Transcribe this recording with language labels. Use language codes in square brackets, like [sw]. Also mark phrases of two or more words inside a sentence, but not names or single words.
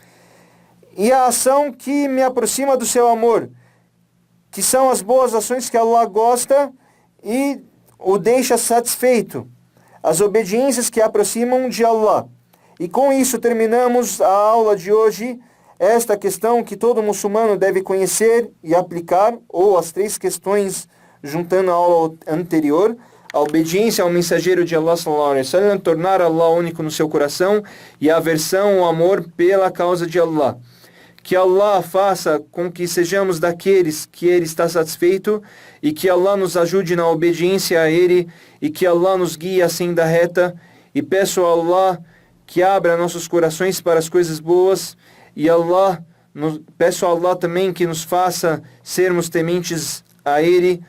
[pt] E a ação que me aproxima do seu amor, que são as boas ações que Allah gosta e o deixa satisfeito, as obediências que aproximam de Allah. E com isso terminamos a aula de hoje, esta questão que todo muçulmano deve conhecer e aplicar, ou as 3 questões juntando a aula anterior: a obediência ao mensageiro de Allah [ar] صلى الله عليه وسلم, [pt] tornar Allah único no seu coração, e a aversão ao amor pela causa de Allah. Que Allah faça com que sejamos daqueles que Ele está satisfeito, e que Allah nos ajude na obediência a Ele, e que Allah nos guie à senda reta. E peço a Allah que abra nossos corações para as coisas boas, e peço a Allah também que nos faça sermos tementes a Ele.